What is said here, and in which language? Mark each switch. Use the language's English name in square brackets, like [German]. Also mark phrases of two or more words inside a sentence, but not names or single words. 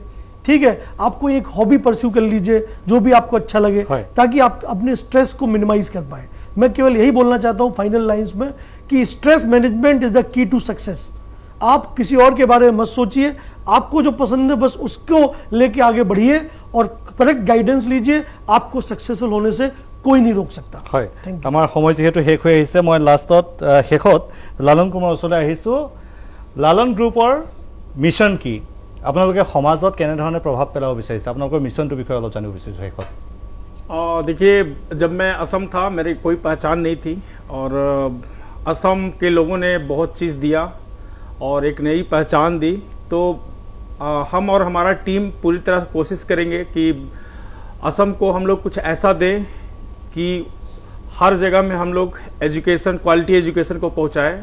[Hindi] ठीक है, आपको एक [English] hobby pursue [Hindi] कर लीजिए जो भी आपको अच्छा लगे, ताकि आप अपने स्ट्रेस को मिनिमाइज कर पाए। मैं केवल यही बोलना चाहता हूँ [English] final lines [Hindi] में कि [English] stress management is the key to success. [Hindi] आप किसी और के बारे में मत सोचिए, आपको जो पसंद है बस उसको लेके आगे बढ़िए और [English] correct guidance [Hindi] लीजिए, आपको सक्सेसफुल होने से कोई नहीं रोक सकता। [Assamese] হয়, আমাৰ সময় যেহেতু শেষ হৈ আহিছে, মই শেষত লালন কুমাৰ ওচৰলৈ আহিছোঁ। লালন গ্ৰুপৰ মিছন কি, আপোনালোকে সমাজত কেনেধৰণে প্ৰভাৱ পেলাব বিচাৰিছে, আপোনালোকৰ মিছনটোৰ বিষয়ে অলপ জানিব বিচাৰিছোঁ শেষত। [Hindi] देखिए, जब मैं असम था मेरी कोई पहचान नहीं थी और असम के लोगों ने बहुत चीज़ दिया और एक नई पहचान दी। तो हम और हमारा टीम पूरी तरह कोशिश करेंगे कि असम को हम लोग कुछ ऐसा दें कि हर जगह में हम लोग एजुकेशन, [English] quality education [Hindi] को पहुंचाएं।